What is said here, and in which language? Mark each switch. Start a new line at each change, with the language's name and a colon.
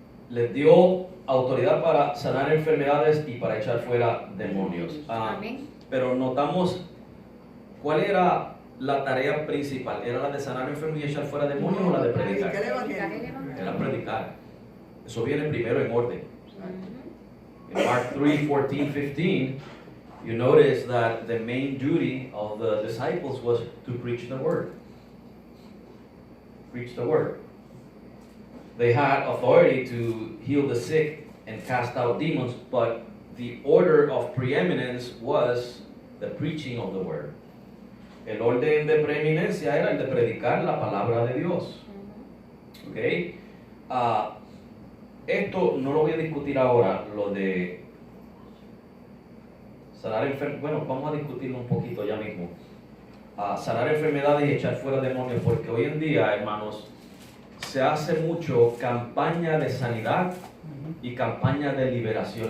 Spanish: Les dio autoridad para sanar enfermedades y para echar fuera demonios. Amén. Pero notamos, ¿cuál era la tarea principal? ¿Era la de sanar enfermos y echar fuera demonios o la de predicar? Predicar el Predicar el evangelio. evangelio. Era predicar. Eso viene primero en orden.
English: In Mark 3, 14, 15, you notice that the main duty of the disciples was to preach the word. Preach the word. They had authority to heal the sick and cast out demons, but the order of preeminence was the preaching of the word.
Spanish: El orden de preeminencia era el de predicar la palabra de Dios. ¿Ok? Esto no lo voy a discutir ahora, lo de sanar enfermedades. Bueno, vamos a discutirlo un poquito ya mismo. Sanar enfermedades y echar fuera demonios, porque hoy en día, hermanos, se hace mucho campaña de sanidad y campaña de liberación.